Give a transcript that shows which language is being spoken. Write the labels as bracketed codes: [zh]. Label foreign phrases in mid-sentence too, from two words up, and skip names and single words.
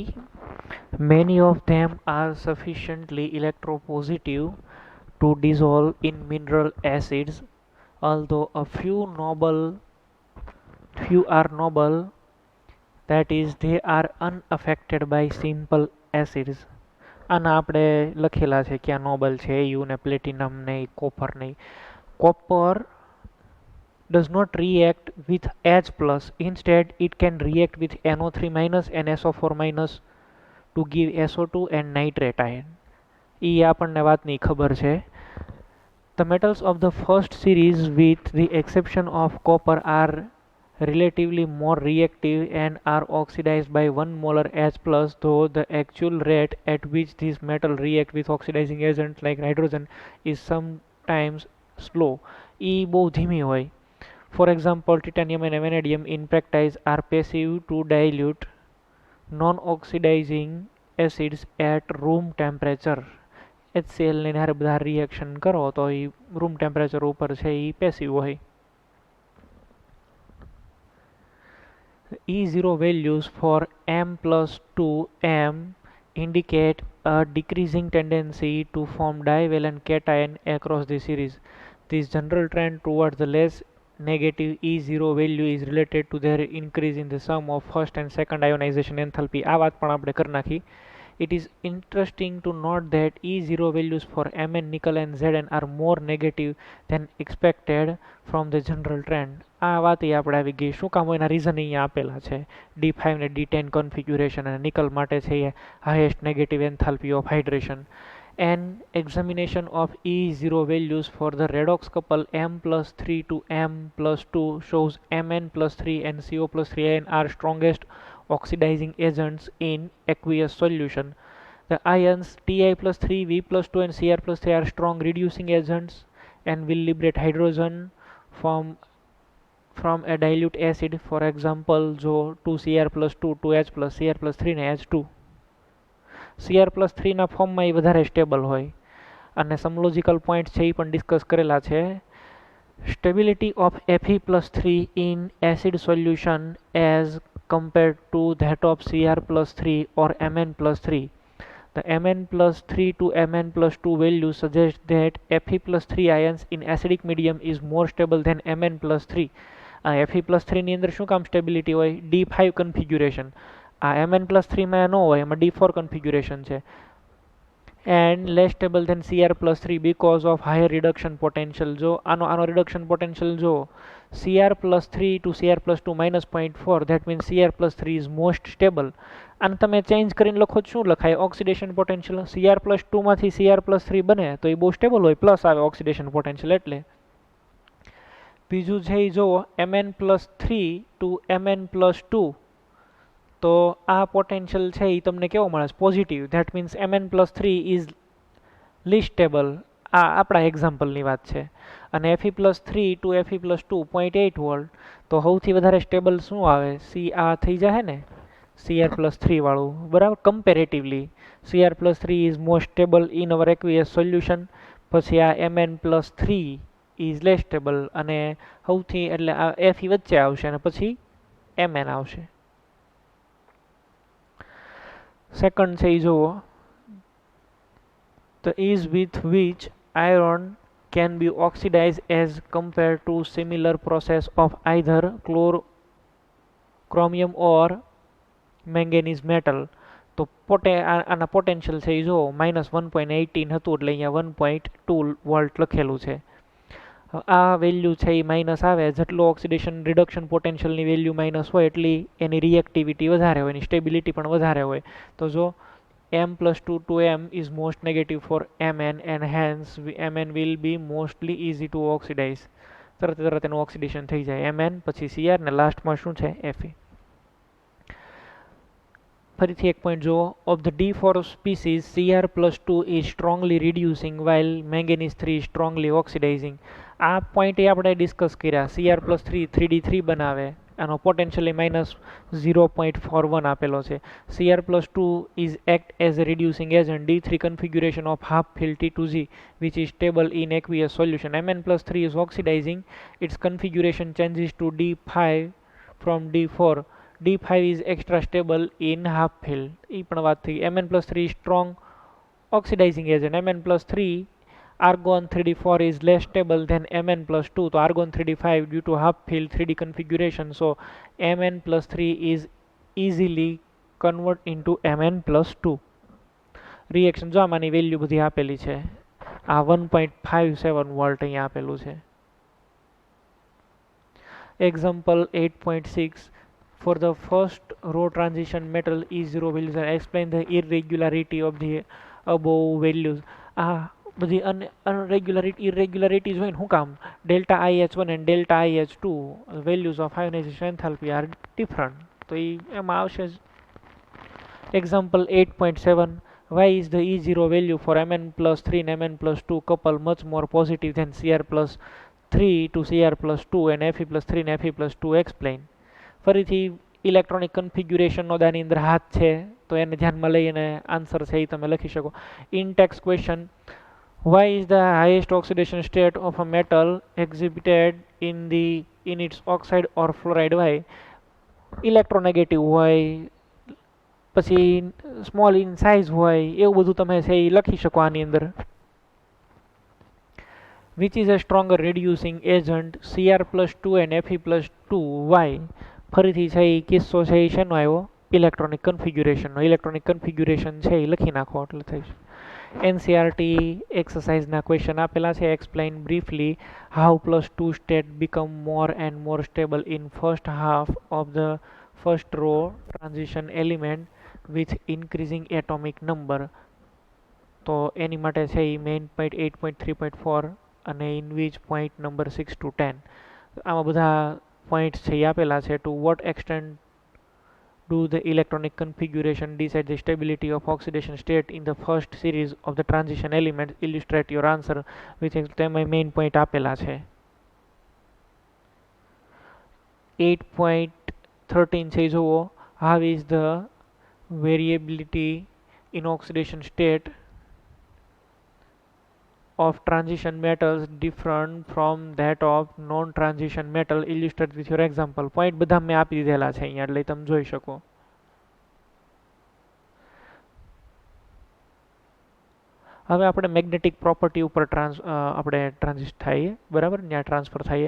[en] Many of them are sufficiently electropositive to dissolve in mineral acids, although a few are noble, that is, they are unaffected by simple acids. [gu] આના આપણે લખેલા છે ક્યાં નોબલ છે, AU ને પ્લેટિનમ નહીં, કોપર નહીં. [en] કોપર does not react with H+, instead it can react with NO3- and SO4- to give SO2 and nitrate ion. [gu] એ આપણને વાતની ખબર છે. [en] The metals of the first series, with the exception of copper, are relatively more reactive and are oxidized by 1 molar H+, though the actual rate at which these metals react with oxidizing agents like hydrogen is sometimes slow. [gu] E બહુ ધીમી હોય. [en] For example, titanium and vanadium in practice are passive to dilute non-oxidizing acids at room temperature. [gu] HCl ને હારે બધા રિએક્શન કરો તો એ [en] room temperature [gu] ઉપર છે એ પેસિવ હોય. [en] E0 values for M plus 2M indicate a decreasing tendency to form divalent cation across the series. This general trend towards the less negative E0 value is related to their increase in the sum of first and second ionization enthalpy. [gu] આ વાત પણ આપણે કરી નાખી. [en] It is interesting to note that E0 values for Mn, nickel and Zn are more negative than expected from the general trend. [gu] આ વાત આપણે આવી ગઈ. શું કામ એના રીઝન અહીંયા આપેલા છે. D5 ને D10 કન્ફિગ્યુરેશન અને નિકલ માટે છે એ [en] highest negative enthalpy of hydration. An examination of E0 values for the redox couple M plus 3 to M plus 2 shows Mn plus 3 and CO plus 3 ion are strongest oxidizing agents in aqueous solution. The ions Ti plus 3, V plus 2 and Cr plus 3 are strong reducing agents and will liberate hydrogen from a dilute acid. For example, [gu] જો 2Cr plus 2, 2H plus Cr plus 3 ને H2. Cr plus 3 ના ફોર્મમાં એ વધારે સ્ટેબલ હોય અને સમલોજિકલ પોઈન્ટ છે એ પણ ડિસ્કસ કરેલા છે. [en] Stability of Fe plus 3 in acid solution as compared to that of Cr plus 3 or Mn plus 3. The Mn plus 3 to Mn plus 2 value suggests that Fe plus 3 ions in acidic medium is more stable than Mn plus 3. [gu] Fe plus 3 ની અંદર શું કામ સ્ટેબિલિટી હોય? D5 કન્ફિગ્યુરેશન. Mn plus 3 માં ન હોય, એમાં D4 કન્ફિગ્યુરેશન છે. [en] And less stable than Cr plus 3 because of higher reduction potential. [gu] જો આનો [en] reduction potential જો Cr plus 3 to Cr plus 2 minus 0.4, that means Cr plus 3 is most stable. [gu] અને તમે ચેન્જ કરીને લખો શું લખાય? [en] oxidation potential. [gu] Cr plus 2 માંથી Cr plus 3 બને તો એ બહુ સ્ટેબલ હોય, પ્લસ આવે [en] oxidation potential [gu] એટલે. બીજું છે જો Mn plus 3 to Mn plus 2, તો આ પોટેન્શિયલ છે એ તમને કેવો મળે? પોઝિટિવ. [en] that means Mn plus 3 is least stable. [gu] આ આપણા એક્ઝામ્પલની વાત છે. અને Fe plus 3 to Fe plus 2 0.8 વોલ્ટ, તો સૌથી વધારે સ્ટેબલ શું આવે? આ થઈ જાય ને Cr plus 3 વાળું, બરાબર. [en] comparatively Cr plus 3 is most stable in our aqueous solution. [gu] પછી આ [en] Mn plus 3 is less stable [gu] અને સૌથી એટલે આ Fe વચ્ચે આવશે અને પછી Mn આવશે. સેકન્ડ છે એ જુઓ, [en] the ease with which iron can be oxidized as compared to similar process of either chromium or manganese metal. [gu] તો આના પોટેન્શિયલ છે એ જુઓ -1.18 હતું એટલે અહીંયા 1.2 વોલ્ટ લખેલું છે. આ વેલ્યુ છે એ માઇનસ આવે, જેટલું [en] oxidation reduction potential [gu] વેલ્યુ માઇનસ હોય એટલી એની રિએક્ટિવિટી વધારે હોય, એની સ્ટેબિલિટી પણ વધારે હોય. તો જો [en] M plus 2 to M is most negative for Mn and hence Mn will be mostly easy to oxidize. [gu] તરત એનું ઓક્સિડેશન થઈ જાય. Mn પછી Cr ને લાસ્ટમાં શું છે? Fe. ફરીથી એક પોઈન્ટ જુઓ, [en] of the D4 species Cr plus 2 is strongly reducing while manganese 3 is strongly oxidizing. [gu] આ પોઈન્ટ એ આપણે ડિસ્કસ કર્યા. Cr plus 3 3D3 બનાવે, આનો પોટેન્શિયલી -0.41 આપેલો છે. [en] Cr plus 2 is act as a reducing agent. D3 configuration of half filled T2Z which is stable in aqueous solution. Mn plus 3 is oxidizing. Its configuration changes to D5 from D4. D5 is extra stable in half filled. [gu] એ પણ વાત થઈ. [en] Mn plus 3 is strong oxidizing agent. Mn plus 3 argon 3D4 is less stable than Mn plus 2. So argon 3D5 due to half filled 3D configuration. So Mn plus 3 is easily convert into Mn plus 2. [gu] રિએક્શન જો આમાંની વેલ્યુ બધી આપેલી છે. આ 1.57 વોલ્ટ અહીંયા આપેલું છે. [en] Example 8.6. For the first row transition metal E0 values, and explain the irregularity of the above values. [gu] આ બધી irregularities હોય ને શું કામ [en] delta IH1 and delta IH2 values of ionization enthalpy are different. [gu] તો એમાં આવશે example 8.7. [en] Why is the E0 value for Mn plus 3 and Mn plus 2 couple much more positive than Cr plus 3 to Cr plus 2 and Fe plus 3 and Fe plus 2? Explain. [gu] ફરીથી [en] electronic configuration [gu] દાની અંદર હાથ છે તો એને ધ્યાનમાં લઈને આન્સર છે એ તમે લખી શકો. [en] in text question, why is the highest oxidation state of a metal exhibited in its oxide or fluoride? Why? [gu] ઇલેક્ટ્રોનેગેટિવ હોય, પછી [en] small in size [gu] હોય, એવું બધું તમે છે એ લખી શકો આની અંદર. [en] which is a stronger reducing agent, Cr plus 2 and Fe plus 2? Why? [gu] ફરીથી છે એ કિસ્સો છે એ શેનો આવ્યો? [en] electronic configuration. electronic configuration [gu] છે એ લખી નાખો એટલે થઈ છે. NCERT [en] exercise questions [gu] આપેલા છે. [en] explain briefly how +2 state become more and more stable in first half of the first row transition element with increasing atomic number. [gu] તો એની માટે છે એ [en] main point [gu] 8.3.4 અને [en] in which point number 6 to 10. [gu] આમાં બધા પોઈન્ટ્સ છે એ આપેલા છે. [en] to what extent do the electronic configuration decide the stability of oxidation state in the first series of the transition elements? Illustrate your answer with [gu] તેમાં મેઇન પોઈન્ટ આપેલા છે. 8.13 છે જુઓ. [en] how is the variability in oxidation state of transition metals different from that of non-transition metal? Illustrate with your example. [gu] પોઈન્ટ બધા મેં આપી દીધેલા છે અહીંયા એટલે તમે જોઈ શકો. હવે આપણે [en] magnetic property [gu] ઉપર આપણે ટ્રાન્ઝિટ થઈએ, બરાબર, ત્યાં ટ્રાન્સફર થઈએ.